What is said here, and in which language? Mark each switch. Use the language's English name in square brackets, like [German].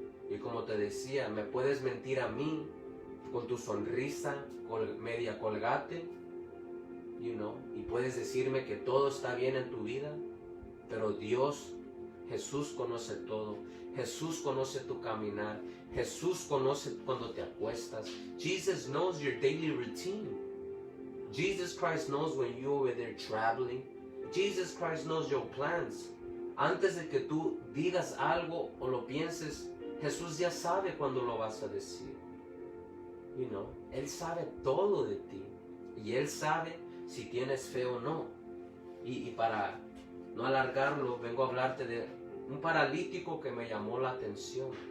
[Spanish] Y como te decía, me puedes mentir a mí con tu sonrisa media colgate, y puedes decirme que todo está bien en tu vida, pero Dios, Jesús conoce todo. Jesús conoce tu caminar. Jesús conoce cuando te acuestas. [English] Jesus knows your daily routine. Jesus Christ knows when you're over there traveling. Jesus Christ knows your plans. [Spanish] Antes de que tú digas algo o lo pienses, Jesús ya sabe cuándo lo vas a decir. Él sabe todo de ti. Y Él sabe si tienes fe o no. Y para no alargarlo, vengo a hablarte de un paralítico que me llamó la atención.